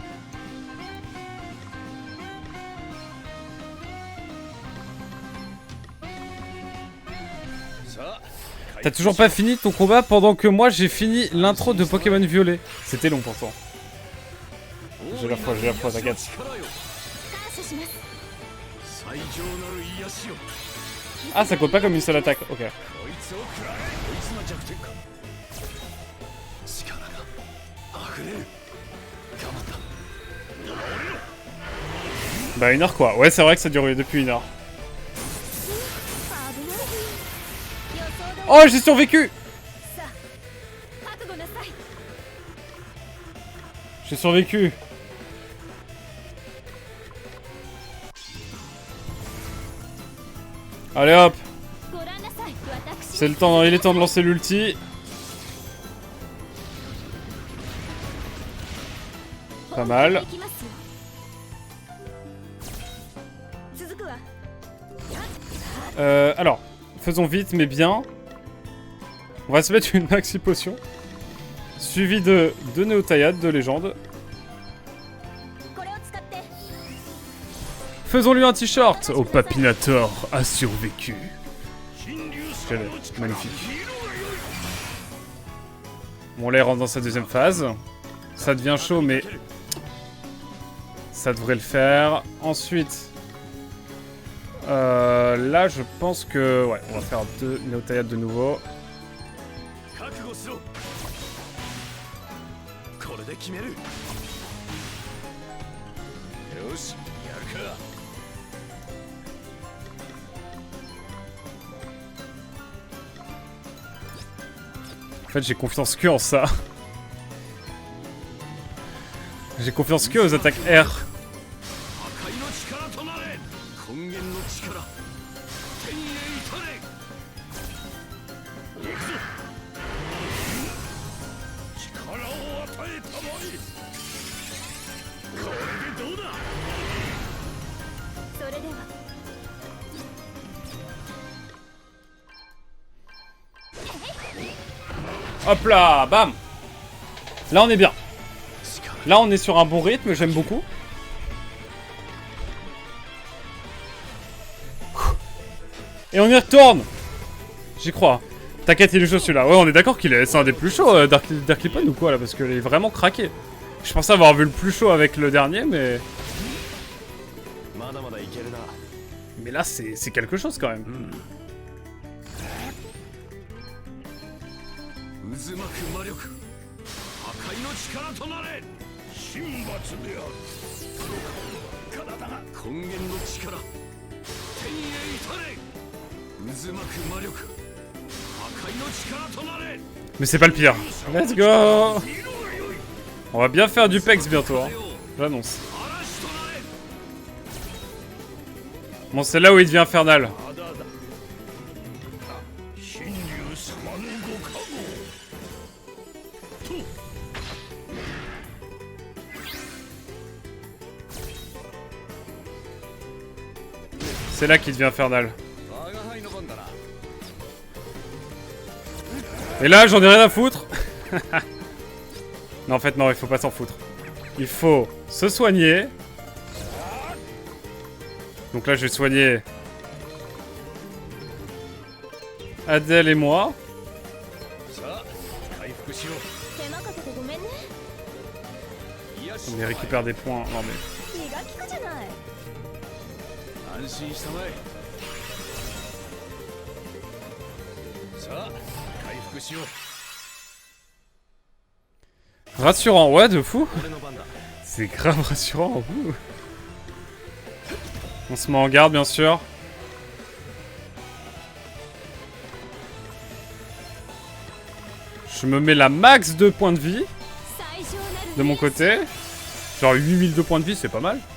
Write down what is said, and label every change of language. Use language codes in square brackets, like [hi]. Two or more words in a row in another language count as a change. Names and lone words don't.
[fr] T'as toujours pas fini ton combat pendant que moi j'ai fini l'intro de Pokémon Violet. C'était long pourtant. J'ai la foi, t'inquiète. [ja] 感謝します最上なる癒しよ [fr] Ah, ça compte pas comme une seule attaque, ok. [ja] こいつを食らえこいつの弱点か力が溢れる頑張った [fr] Bah 1 heure quoi. Ouais, c'est vrai que ça dure depuis 1 heure. [ja] 危ない予想だ [fr] Oh, j'ai survécu! [ja] さあ覚悟なさい [fr] J'ai survécu. Allez hop, [ja] ご覧なさい私 [fr] c'est le temps, il est temps de lancer l'ulti. Pas mal. [ja] 行きますよ続くわ [fr] Alors, faisons vite mais bien. On va se mettre une maxi potion. Suivi de 2 néotaillades de légende. [ja] これを使って [fr] Faisons-lui un t-shirt. Oh, Papinator a survécu. [ja] 神竜 [fr] Quel [ja] 様 [fr] est [ja] の力 [fr] magnifique. [ja] 見ろがよい [fr] Bon, là, il rentre dans sa deuxième phase. Ça devient chaud, mais ça devrait le faire. Ensuite, là, je pense que... Ouais, on va faire 2 néotaillades de nouveau. [ja] 覚悟しろこれで決めるよしやるか [fr] En fait, j'ai confiance que en ça. J'ai confiance que aux attaques R. [ja] 破壊の力となれ根源の力天へ至れ行くぞ力を与えたまえこれでどうだそれでは [fr] Hop là, bam. Là, on est bien. Là, on est sur un bon rythme, j'aime beaucoup. Et on y retourne. J'y crois. T'inquiète, il est chaud celui-là. Ouais, on est d'accord qu'il est... C'est un des plus chauds, Darklipan ou quoi, là, parce qu'il est vraiment craqué. Je pensais avoir vu le plus chaud avec le dernier, mais... [ja] まだまだいけるな [fr] Mais là, c'est quelque chose, quand même. [ja] 渦巻く魔力破壊の力となれ神罰である体が根源の力天へ至れ渦巻く魔力破壊の力となれ [fr] Mais c'est pas le pire. [en] Let's go. [fr] On va bien faire du PEX bientôt, hein. J'annonce. [ja] 嵐となれ [fr] Bon, c'est là où il devient infernal. [ja] まだだ神竜様のご加護と [fr] C'est là qu'il devient infernal. [ja] 我が輩の番だな [fr] Et là, j'en ai rien à foutre. Non, en fait, non, il faut pas s'en foutre. Il faut se soigner. Donc là, je vais soigner Adèle et moi. [ja] さあ回復しろ手間かけてごめんね癒し [fr] On y récupère des points. Non, mais... [ja] 気が利くじゃない安心したまえ。さあ回復しよう。 [fr] Rassurant, ouais, de fou. [ja] 俺の番だ。 [fr] C'est grave rassurant. Ouh. On se met en garde, bien sûr. Je me mets la max de points de vie de mon côté. Genre 8000 de points de vie, c'est pas mal.